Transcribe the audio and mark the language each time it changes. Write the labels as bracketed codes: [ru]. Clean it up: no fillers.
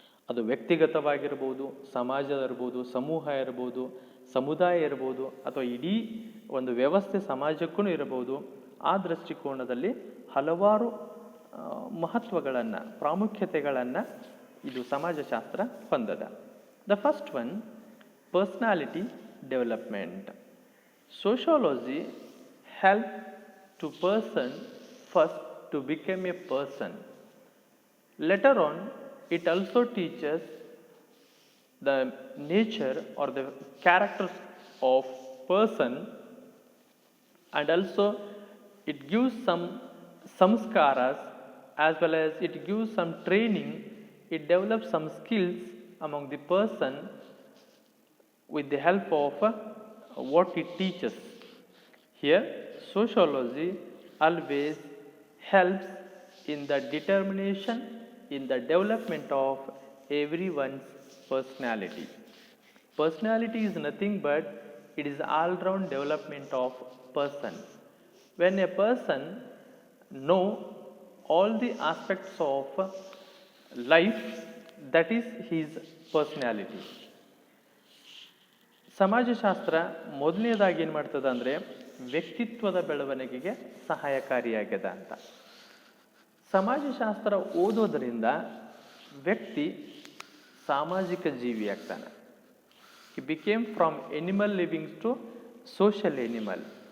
[kn] ಅದು ವ್ಯಕ್ತಿಗತವಾಗಿರ್ಬೋದು, ಸಮಾಜ ಇರ್ಬೋದು, ಸಮೂಹ ಇರ್ಬೋದು, ಸಮುದಾಯ ಇರ್ಬೋದು, ಅಥವಾ ಇಡೀ ಒಂದು ವ್ಯವಸ್ಥೆ ಸಮಾಜಕ್ಕೂ ಇರಬಹುದು. ಆ ದೃಷ್ಟಿಕೋನದಲ್ಲಿ ಹಲವಾರು ಮಹತ್ವಗಳನ್ನು, ಪ್ರಾಮುಖ್ಯತೆಗಳನ್ನು ಇದು ಸಮಾಜಶಾಸ್ತ್ರ ಹೊಂದಿದೆ. [en] The first one, personality development. Sociology help to person first to become a person. Later on, it also teaches the nature or the characters of person, and also it gives some samskaras, as well as it gives some training. It develops some skills among the person with the help of what it teaches. Here, sociology always helps in the determination, in the development of everyone's personality. Personality is nothing but it is all-round development of person. When a person know all the aspects of life, that is his personality. [kn] ಸಮಾಜಶಾಸ್ತ್ರ ಮೊದಲನೇದಾಗಿ ಏನು ಮಾಡ್ತದೆ ಅಂದರೆ ವ್ಯಕ್ತಿತ್ವದ ಬೆಳವಣಿಗೆಗೆ ಸಹಾಯಕಾರಿಯಾಗಿದೆ ಅಂತ. ಸಮಾಜಶಾಸ್ತ್ರ ಓದೋದರಿಂದ ವ್ಯಕ್ತಿ ಸಾಮಾಜಿಕ ಜೀವಿ ಆಗ್ತಾನೆ. [en] He became from animal livings to social animal.